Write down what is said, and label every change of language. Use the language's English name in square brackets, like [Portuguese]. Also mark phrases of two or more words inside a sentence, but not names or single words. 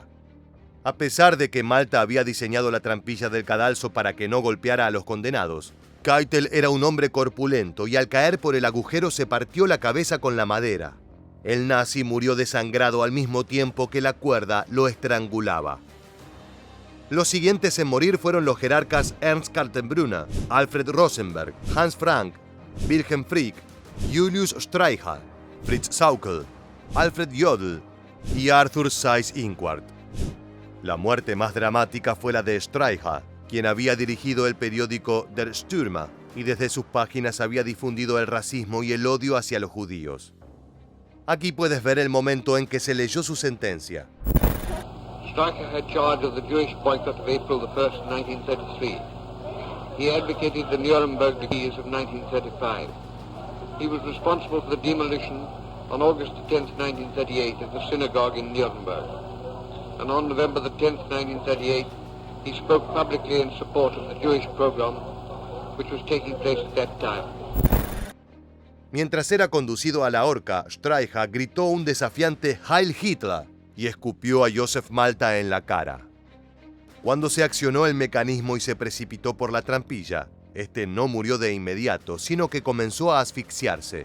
[Spanish] A pesar de que Malta había diseñado la trampilla del cadalso para que no golpeara a los condenados, Keitel era un hombre corpulento y al caer por el agujero se partió la cabeza con la madera. El nazi murió desangrado al mismo tiempo que la cuerda lo estrangulaba. Los siguientes en morir fueron los jerarcas Ernst Kaltenbrunner, Alfred Rosenberg, Hans Frank, Wilhelm Frick, Julius Streicher, Fritz Sauckel, Alfred Jodl y Arthur Seyss-Inquart. La muerte más dramática fue la de Streicher, quien había dirigido el periódico Der Stürmer y desde sus páginas había difundido el racismo y el odio hacia los judíos. Aquí puedes ver el momento en que se leyó su sentencia. [English] Streicher had charge of the Jewish boycott of April 1st, 1933. He advocated the Nuremberg decrees of 1935. He was responsible for the demolition on August 10th, 1938 of the synagogue in Nuremberg. And on November 10th, 1938, he spoke publicly in support of the Jewish pogrom, which was taking place at that time. [Spanish] Mientras era conducido a la horca, Streicher gritó un desafiante [German] Heil Hitler [Spanish] y escupió a Joseph Malta en la cara. Cuando se accionó el mecanismo y se precipitó por la trampilla, este no murió de inmediato, sino que comenzó a asfixiarse.